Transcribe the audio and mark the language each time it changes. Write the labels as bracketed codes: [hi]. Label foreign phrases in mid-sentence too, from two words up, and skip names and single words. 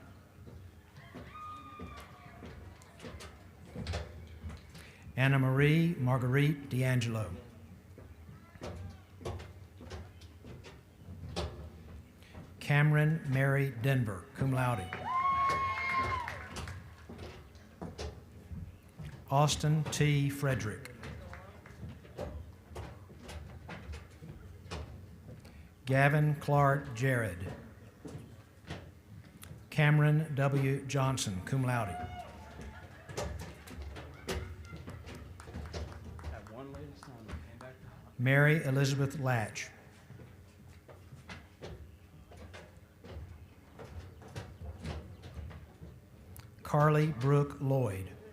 [en] Anna Marie Marguerite D'Angelo. Cameron Mary Denver, [la] cum laude. [en] Austin T. Frederick. Gavin Clark Jared. Cameron W. Johnson, [la] cum laude. [en] Mary Elizabeth Latch. Carly Brooke Lloyd.